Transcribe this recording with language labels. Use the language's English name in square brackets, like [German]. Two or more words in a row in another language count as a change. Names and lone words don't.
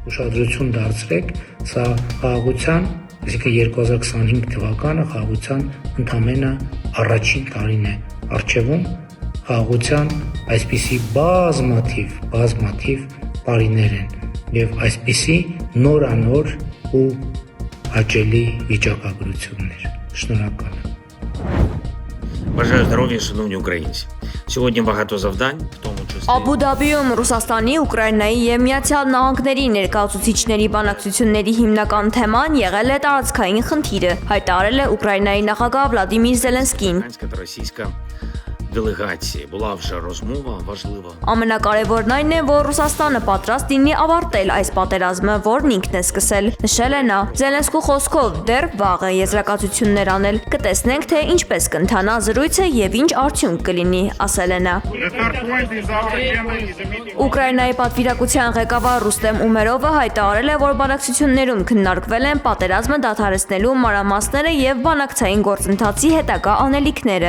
[Armenian] Ուշադրություն դարձրեք, սա խաղաղության, այսինքն 2025 թվականը խաղաղության ընդամենը առաջին տարին է առջևում, խաղաղության այսպիսի բազմաթիվ բարիներ են եւ այսպիսի նորանոր ու հաճելի վիճակագրություններ։ Շնորհակալ եմ։ [Ukrainian] Бажаю здоров'я, шановні українці. Сьогодні багато завдань, в тому числі [Armenian] Աբու Դաբիում Ռուսաստանի, Ուկրաինայի եւ Միացյալ Նահանգների ներկայացուցիչների բանակցությունների հիմնական թեման եղել է տարածքային խնդիրը, հայտարարել է Ուկրաինայի նախագահ Վլադիմիր Զելենսկին։ [Ukrainian] українська та російська делегації. Була вже розмова важлива. [Armenian] Ամենակարևորն այն է, որ Ռուսաստանը պատրաստ լինի ավարտել այս պատերազմը, որն ինքն է սկսել, նշել է նա։ Զելենսկու խոսքով դեռ վաղ է եզրակացություններ անել, կտեսնենք, թե ինչպես կընթանա զրույցը եւ ինչ արդյունք կլինի, ասել է նա։ Ուկրաինայի պատվիրակության ղեկավար Ռուստեմ Ումերովը հայտարարել է, որ բանակցություններում քննարկվել են պատերազմը դադարեցնելու մանրամասները եւ բանակցային գործընթացի հետագա անելիքները։